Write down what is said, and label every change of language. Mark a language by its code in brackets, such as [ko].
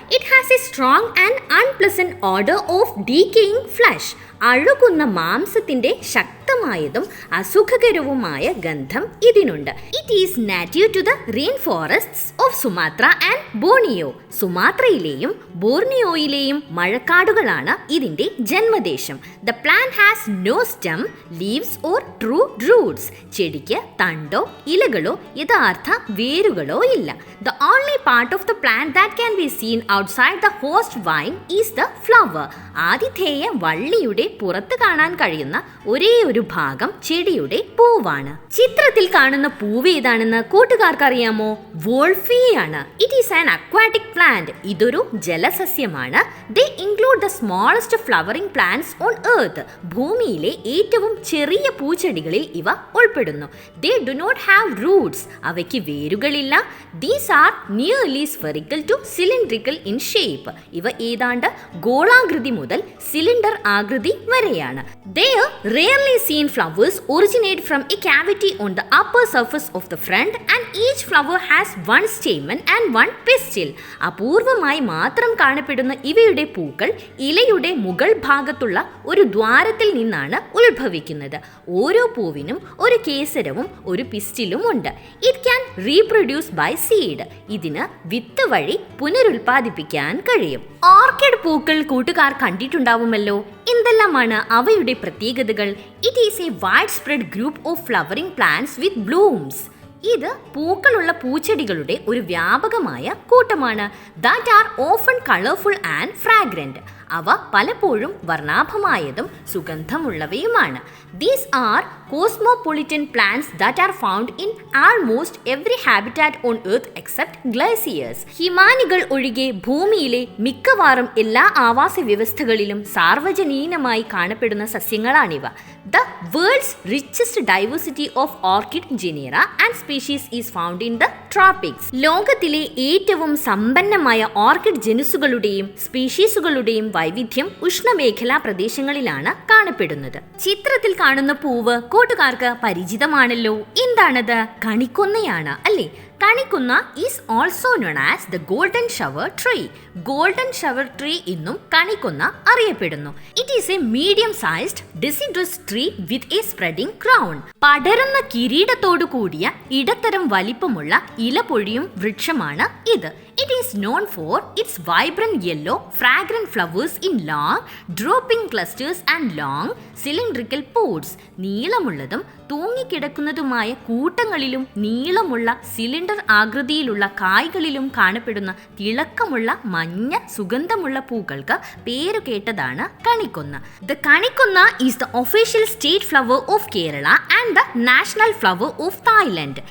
[en] it has a strong and unpleasant odour of decaying flesh, [ml] അഴുകുന്ന മാംസത്തിന്റെ ശക്തമായതും അസുഖകരവുമായ ഗന്ധം ഇതിനുണ്ട്. [en] it is native to the rain forests of Sumatra and Borneo, [ml] സുമാത്രയിലെയും ബോർണിയോയിലെയും മഴക്കാടുകളാണ് ഇതിന്റെ ജന്മദേശം. ഉദ്ദേശം. [en] The plant has no stem, leaves or true roots. [ml] ചെടിക്ക് തണ്ടോ ഇലകളോ യഥാർത്ഥ വേരുകളോ ഇല്ല. [en] The only part of the plant that can be seen outside the host vine is the flower. [ml] ആതിഥേയ വള്ളിയുടെ പുറത്ത് കാണാൻ കഴിയുന്ന ഒരേ ഒരു ഭാഗം ചെടിയുടെ പൂവാണ്. ചിത്രത്തിൽ കാണുന്ന പൂവ് ഏതാണെന്ന് കൂട്ടുകാർക്ക് അറിയാമോ? [en] വോൾഫിയാണ്. It is an aquatic plant. [ml] ഇതൊരു ജലസസ്യമാണ്. [en] They include the smallest flowering plants on earth. [ml] ഭൂമിയിലെ ഏറ്റവും ചെറിയ പൂച്ചെടികളിൽ ഇവ ഉൾപ്പെടുന്നു. [en] They do not have roots. [ml] അവയ്ക്ക് വേരുകളില്ല. [en] These are nearly spherical to cylindrical in shape. [ml] ഇവ ഏതാണ്ട് ഗോളാകൃതി മുതൽ സിലിണ്ടർ ആകൃതി വരെയാണ്. [en] They are rarely seen flowers originate from a cavity on the upper surface of the front and each flower has one stamen and one pistil. [ml] അപൂർവമായി മാത്രം കാണപ്പെടുന്ന ഇവയുടെ പൂക്കൾ ഇലയുടെ മുകൾ ഭാഗത്തുള്ള ഒരു ദ്വാരത്തിൽ നിന്നാണ് ഉത്ഭവിക്കുന്നത്. ഓരോ പൂവിനും ഒരു കേസരവും ഒരു പിസ്റ്റിലും ഉണ്ട്. [en] It can reproduce by seed. [ml] ഇതിന് വിത്ത് വഴി പുനരുൽപാദിപ്പിക്കാൻ കഴിയും. ഓർക്കിഡ് പൂക്കൾ കൂട്ടുകാർ കണ്ടിട്ടുണ്ടാവുമല്ലോ. എന്തെല്ലാമാണ് അവയുടെ പ്രത്യേകതകൾ? [en] It is a wide spread group of flowering plants with blooms. [ml] ഇത് പൂക്കളുള്ള പൂച്ചെടികളുടെ ഒരു വ്യാപകമായ കൂട്ടമാണ്. [en] That are often colourful and fragrant. [ml] അവ പലപ്പോഴും വർണ്ണാഭമായതും സുഗന്ധമുള്ളവയുമാണ്. [en] These are cosmopolitan plants that are found in almost every habitat on earth except glaciers. [ml] ഹിമാനികൾ ഒഴികെ ഭൂമിയിലെ മിക്കവാറും എല്ലാ ആവാസ വ്യവസ്ഥകളിലും സാർവജനീനമായി കാണപ്പെടുന്ന സസ്യങ്ങളാണിവ. [en] The world's richest diversity of orchid genera and species is found in the tropics. [ml] ലോകത്തിലെ ഏറ്റവും സമ്പന്നമായ ഓർക്കിഡ് ജനുസുകളുടെയും സ്പീഷീസുകളുടെയും വൈവിധ്യം ഉഷ്ണമേഖലാ പ്രദേശങ്ങളിലാണ് കാണപ്പെടുന്നത്. ചിത്രത്തിൽ കാണുന്ന പൂവ് കൂട്ടുകാർക്ക് പരിചിതമാണല്ലോ. എന്താണത്? കണിക്കൊന്നയാണ് അല്ലേ? [en] Kanikonna is also known as the golden shower tree. [ml] Golden shower tree എന്നും കണിക്കൊന്ന അറിയപ്പെടുന്നു. [en] It is a medium sized deciduous tree with a spreading crown. [ml] പടരുന്ന കിരീടത്തോടു കൂടിയ ഇടത്തരം വലിപ്പമുള്ള ഇലപൊഴിയും വൃക്ഷമാണ് ഇത്. [en] It is known for its vibrant yellow, fragrant flowers in long, drooping clusters and long, cylindrical pods. [ml] നീളമുള്ളതും തൂങ്ങിക്കിടക്കുന്നതുമായ കൂട്ടങ്ങളിലും നീളമുള്ള സിലിണ്ടർ ആകൃതിയിലുള്ള കായ്കളിലും കാണപ്പെടുന്ന തിളക്കമുള്ള മഞ്ഞ സുഗന്ധമുള്ള പൂക്കൾക്ക് പേരുകേട്ടതാണ് കണിക്കൊന്ന. [en] The kanikonna is the official state flower of Kerala and the national flower of Thailand.